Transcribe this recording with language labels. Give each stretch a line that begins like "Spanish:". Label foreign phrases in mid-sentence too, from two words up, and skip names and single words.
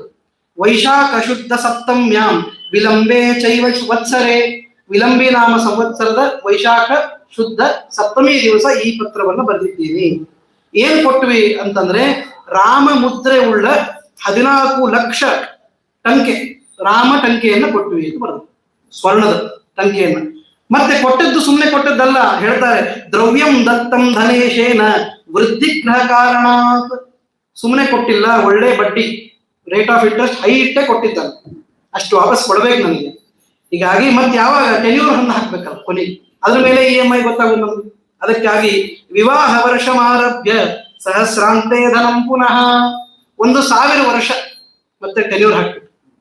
Sanskrit: ವೈಶಾಖ ಶುದ್ಧ ಸಪ್ತಮ್ಯಾಂ ವಿಲಂಬೆ ಚೈವ ವತ್ಸರೆ,
Kannada: ವಿಲಂಬಿ ನಾಮ ಸಂವತ್ಸರದ ವೈಶಾಖ ಶುದ್ಧ ಸಪ್ತಮಿ ದಿವಸ ಈ ಪತ್ರವನ್ನು ಬರೆದಿದ್ದೀನಿ. ಏನ್ ಕೊಟ್ವಿ ಅಂತಂದ್ರೆ, ರಾಮ ಮುದ್ರೆ ಉಳ್ಳ 14 ಲಕ್ಷ ಟಂಕೆ ರಾಮ ಟಂಕೆಯನ್ನು ಕೊಟ್ವಿ ಅಂತ ಬರೆದು, ಸ್ವರ್ಣದ ಟಂಕೆಯನ್ನ. ಮತ್ತೆ ಕೊಟ್ಟದ್ದು ಸುಮ್ಮನೆ ಕೊಟ್ಟದ್ದಲ್ಲ, ಹೇಳ್ತಾರೆ
Sanskrit: ದ್ರವ್ಯಂ ದತ್ತಂ ಧನೇಶೇನ ವೃದ್ಧಿಗ್ರಹ ಕಾರಣಾತ್.
Kannada: ಸುಮ್ಮನೆ ಕೊಟ್ಟಿಲ್ಲ, ಒಳ್ಳೆ ಬಡ್ಡಿ,
English: rate of interest high
Kannada: ಇಟ್ಟೆ ಕೊಟ್ಟಿದ್ದಾನೆ, ಅಷ್ಟು ವಾಪಸ್ ಕೊಡ್ಬೇಕು ನನಗೆ. ಹೀಗಾಗಿ ಮತ್ತೆ ಯಾವಾಗ ಟೆನ್ಯೂರ್ ಹಣ್ಣು ಹಾಕ್ಬೇಕಲ್ಲ ಕೊನೆಗೆ, ಅದ್ರ ಮೇಲೆ EMI ಗೊತ್ತಾಗುತ್ತೆ ನಮ್ಗೆ. ಅದಕ್ಕಾಗಿ
Sanskrit: ವಿವಾಹ ವರ್ಷಮಾರಭ್ಯ ಸಹಸ್ರಾಂತೆ ಧನಂ ಪುನಃ,
Kannada: 1,000 ವರ್ಷ ಮತ್ತೆ ಟೆನ್ಯೂರ್ ಹಾಕ್ಬೇಕು.